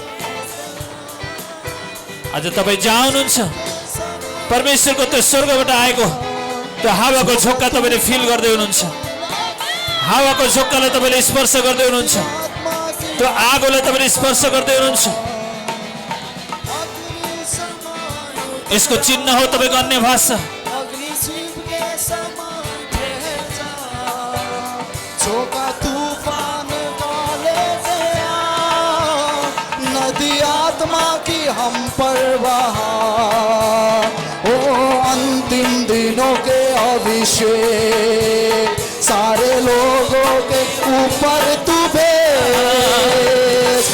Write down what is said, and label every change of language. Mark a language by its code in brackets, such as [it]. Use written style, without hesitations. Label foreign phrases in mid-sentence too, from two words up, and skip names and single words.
[ne] आज तपाईँ जहाँ हुनुहुन्छ परमेश्वरको त्यो स्वर्गबाट आएको त्यो हावाको झोक्का तपाईँले फिल गर्दै हुनुहुन्छ। हावाको झोक्कालाई तपाईँले स्पर्श गर्दै हुनुहुन्छ। त्यो आगोलाई तपाईँले स्पर्श गर्दै हुनुहुन्छ। यसको चिन्ह हो तपाईँको अन्य भाषा। [hi] नदी आत्मा की हम पर बहा, ओ अंतिम दिनों के अभिषेक सारे लोगों के ऊपर तू भेज।